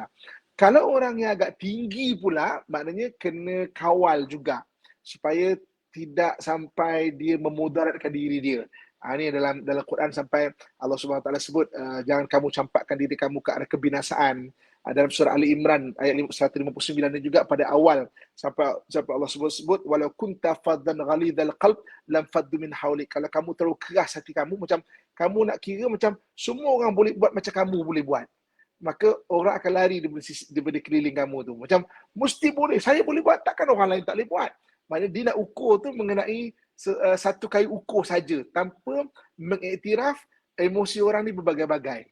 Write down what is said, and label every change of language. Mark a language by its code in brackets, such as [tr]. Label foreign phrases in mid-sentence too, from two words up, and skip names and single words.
[ms] Kalau orang yang agak tinggi pula, maknanya kena kawal juga supaya tidak sampai dia memudaratkan diri dia. Ini dalam Quran sampai Allah Subhanahu Wa Taala sebut jangan kamu campakkan diri kamu ke arah kebinasaan. Dalam surah Ali Imran ayat 159 dan juga pada awal sampai Allah sebut [ar] ولو كنت فظا غليظ القلب لانفضوا من حولك. [ms] Kalau kamu terlalu keras hati kamu, macam kamu nak kira macam semua orang boleh buat macam kamu boleh buat, maka orang akan lari daripada keliling kamu tu. Macam mesti boleh, saya boleh buat, takkan orang lain tak boleh buat. Maknanya dia nak ukur tu mengenai satu kayu ukur saja tanpa mengiktiraf emosi orang ni berbagai-bagai.